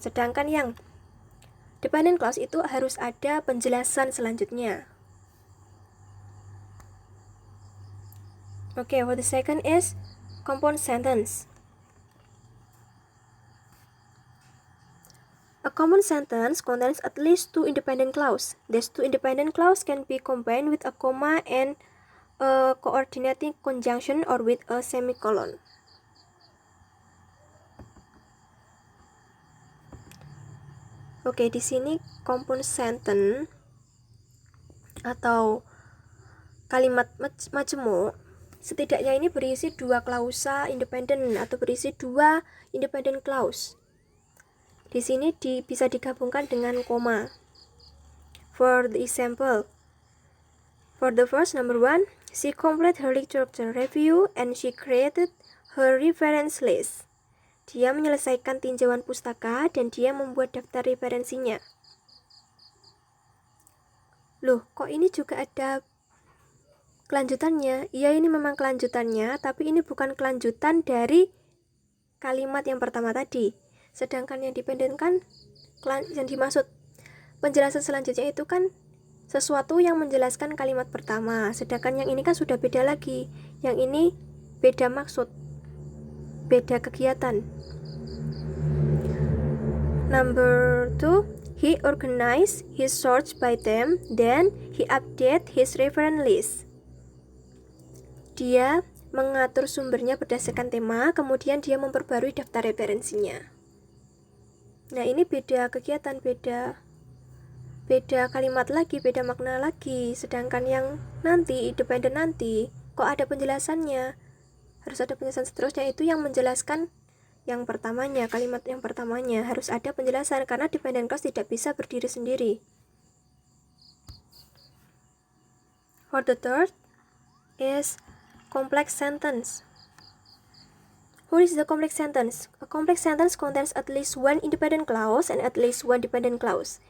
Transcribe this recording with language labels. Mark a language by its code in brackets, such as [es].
[id] Sedangkan yang dependent clause itu harus ada penjelasan selanjutnya. [en] Okay, for the second is compound sentence. A common sentence contains at least 2 independent clauses. These 2 independent clauses can be combined with a comma and a coordinating conjunction or with a semicolon. [id] Oke, di sini compound sentence atau kalimat majemuk setidaknya ini berisi 2 klausa independen atau berisi 2 independent clause. Di sini bisa digabungkan dengan koma. [en] For the example, for the first number 1, she completed her literature review and she created her reference list. [id] Dia menyelesaikan tinjauan pustaka dan dia membuat daftar referensinya. Loh, kok ini juga ada kelanjutannya? Iya, ini memang kelanjutannya, tapi ini bukan kelanjutan dari kalimat yang pertama tadi. Sedangkan yang dependent kan, yang dimaksud penjelasan selanjutnya itu kan sesuatu yang menjelaskan kalimat pertama. Sedangkan yang ini kan sudah beda lagi. Yang ini beda maksud, beda kegiatan. [en] Number 2, he organized his search by them, then he updated his reference list. [id] Dia mengatur sumbernya berdasarkan tema, kemudian dia memperbarui daftar referensinya. Nah, ini beda kegiatan, beda kalimat lagi, beda makna lagi. Sedangkan yang nanti, independen nanti, kok ada penjelasannya, harus ada penjelasan seterusnya. Itu yang menjelaskan yang pertamanya, kalimat yang pertamanya harus ada penjelasan, karena dependent clause tidak bisa berdiri sendiri. [en] For the third is complex sentence. What is the complex sentence? A complex sentence contains at least 1 independent clause and at least 1 dependent clause.